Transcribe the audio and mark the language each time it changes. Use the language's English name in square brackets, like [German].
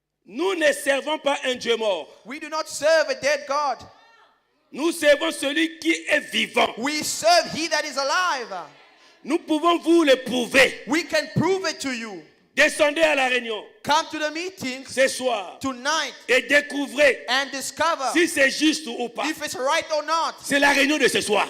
[French] Nous ne servons pas un Dieu mort. [English] We do not serve a dead God. [French] Nous servons celui qui est vivant. [English] We serve he that is alive. [French] Nous pouvons vous le prouver. [English] We can prove it to you. [French] Descendez à la réunion [English] Come to the meeting [French] ce soir [English] tonight [French] et découvrez [English] and discover [French] si c'est juste ou pas. [English] if it's right or not. [French] C'est la réunion de ce soir,